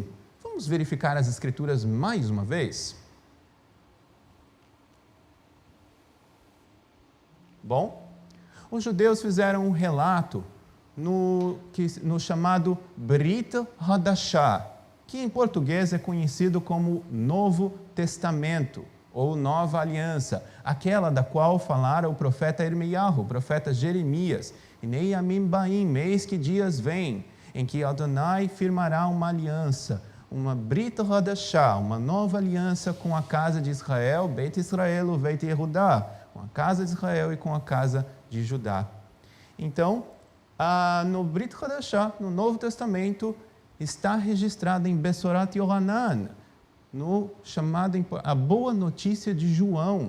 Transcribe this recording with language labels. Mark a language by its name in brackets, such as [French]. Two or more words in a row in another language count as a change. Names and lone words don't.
[Portuguese] Vamos verificar as Escrituras mais uma vez? Bom, os judeus fizeram um relato no chamado [Hebrew] ברית חדשה, [Portuguese] que em português é conhecido como Novo Testamento, ou Nova Aliança, aquela da qual falara o profeta Irmiyahu, o profeta Jeremias. [Hebrew] הנה ימים באים, [Portuguese] eis que dias vêm, em que Adonai firmará uma aliança, uma [Hebrew] ברית חדשה, [Portuguese] uma nova aliança com a casa de Israel, [Hebrew] בית ישראל בית יהודה, [Portuguese] com a casa de Israel e com a casa de Judá. Então, no [Hebrew] ברית חדשה, [Portuguese] no Novo Testamento, está registrado em [Hebrew] בשורת יוחנן, [Portuguese] no chamado a Boa Notícia de João.